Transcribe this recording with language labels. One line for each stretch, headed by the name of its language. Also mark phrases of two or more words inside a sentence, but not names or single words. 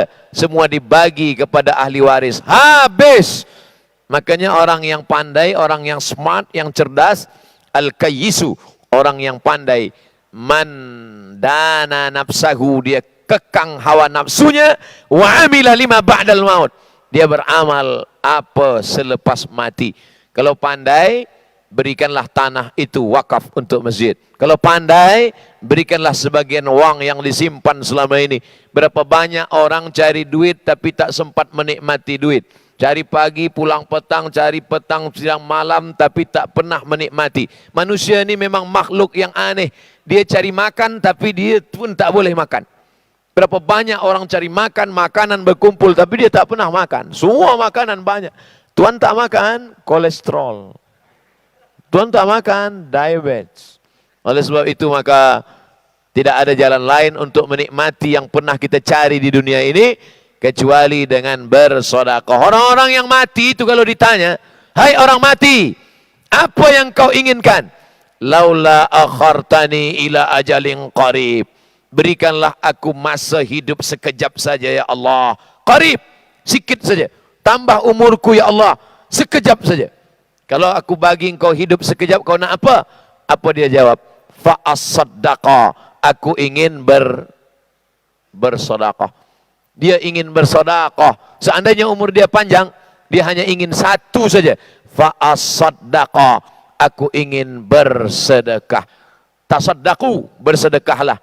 Malay: Semua dibagi kepada ahli waris. Habis. Makanya orang yang pandai, orang yang smart, yang cerdas, al-kayyisu, orang yang pandai,
Arabic: من دان نفسه,
Malay: dia kekang hawa nafsunya,
Arabic: وعمل لما بعد الموت,
Malay: dia beramal apa selepas mati. Kalau pandai, berikanlah tanah itu wakaf untuk masjid. Kalau pandai, berikanlah sebagian wang yang disimpan selama ini. Berapa banyak orang cari duit tapi tak sempat menikmati duit. Cari pagi, pulang petang, cari petang, siang, malam, tapi tak pernah menikmati. Manusia ini memang makhluk yang aneh. Dia cari makan tapi dia pun tak boleh makan. Berapa banyak orang cari makan, makanan berkumpul tapi dia tak pernah makan. Semua makanan banyak. Tuan tak makan, kolesterol. Tuan tak makan, diabetes. Oleh sebab itu maka tidak ada jalan lain untuk menikmati yang pernah kita cari di dunia ini kecuali dengan bersedekah. Orang-orang yang mati itu kalau ditanya, hai orang mati, apa yang kau inginkan?
Arabic: لولا أخرتني إلى أجل قريب.
Malay: Berikanlah aku masa hidup sekejap saja
Arabic: يا الله.
Malay: Qarib, sikit saja. Tambah umurku
Arabic: يا الله,
Malay: sekejap saja. Kalau aku bagi engkau hidup sekejap, kau nak apa? Apa dia jawab?
Arabic: فأصدق.
Malay: Aku ingin bersedekah. Dia ingin bersedekah. Seandainya umur dia panjang, dia hanya ingin satu saja. Fa'as-saddaqa. Aku ingin bersedekah. Tasaddaqu, bersedekahlah.